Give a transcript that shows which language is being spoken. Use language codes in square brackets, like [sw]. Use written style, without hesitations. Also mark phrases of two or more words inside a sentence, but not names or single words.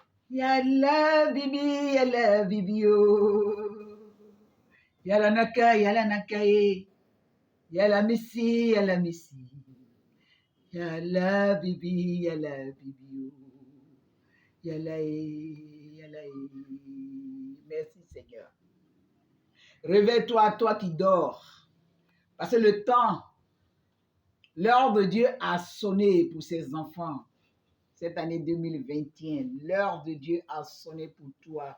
[fr] Yalla bibi, yalla bibio. Yalla naka, yalla nakaye. Yalla missi, yalla missi. Yalla bibi, yalla bibio. Yalla yalla. Merci Seigneur. Réveille-toi, toi qui dors. Parce que le temps, l'heure de Dieu a sonné pour ses enfants. Cette année 2021, l'heure de Dieu a sonné pour toi.